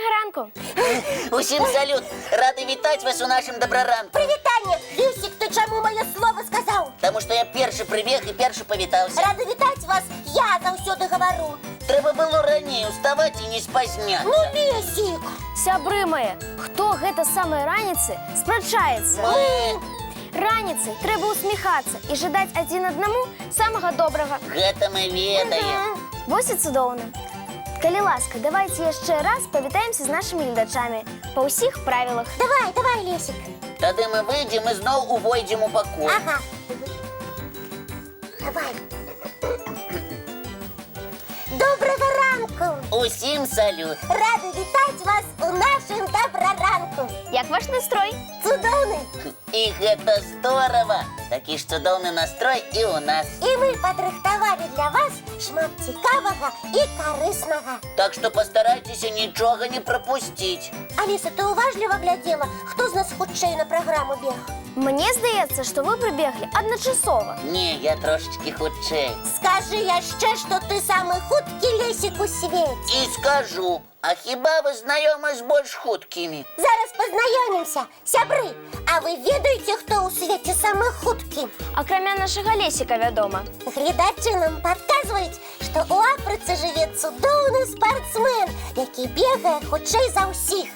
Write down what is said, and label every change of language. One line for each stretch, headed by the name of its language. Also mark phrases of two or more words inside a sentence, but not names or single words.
Ukrainian: ранку. Усім салют! Радий вітати вас у нашому доброранку. Привітання! Лісик, ти чому моє слово сказав? Тому що я перший прибіг і перший повітався. Рада вітати вас, я завсюди говорю. Треба було раніше вставати і не спозняться. Ну, Лісик!
Belarusian: Сябры мои, хто гэта самай раніцы спрачаецца?
Ukrainian: Ми
Belarusian: Раніцай трэба усміхацца і жадаць адзін аднаму самага добрага. гэта мы ведаем. Вось і цудоўна. Калі ласка, давайте яшчэ раз павітаемся з нашымі гледачамі па ўсіх правілах. Давай, Лісик. Тады мы выйдзем і зноў увойдзем у пакой.
Ukrainian: Ага. Давай. Доброго ранку! Усім салют! Рада вітати вас у нашому доброранку.
Belarusian: Як ваш настрой? Цудоўны. І гэта здорово! Такі ж цудоўны настрой і у нас. І ми падрыхтавалі для вас шмат цікавага і карыснага. Так што пастарайцеся нічога не прапусціць. Аліса, ти уважліва глядела, хто з нас хутчэй на праграму бег? Мне здаецца, што вы прыбеглі адначасова. Не, я трошечки хутчэй. Скажи яшчэ, што ты самы хуткі Лесік у свеце. І скажу, а хіба ви знайомі з больш хуткімі? Зараз пазнаёмімся. Сябры, а вы ведаеце, хто ў свеце самы хуткі? Акрамя нашага Лесіка, вядома. Гледачы нам падказваюць, што ў Афрыцы жыве цудоўны спартсмен, які бегае хутчэй за ўсіх.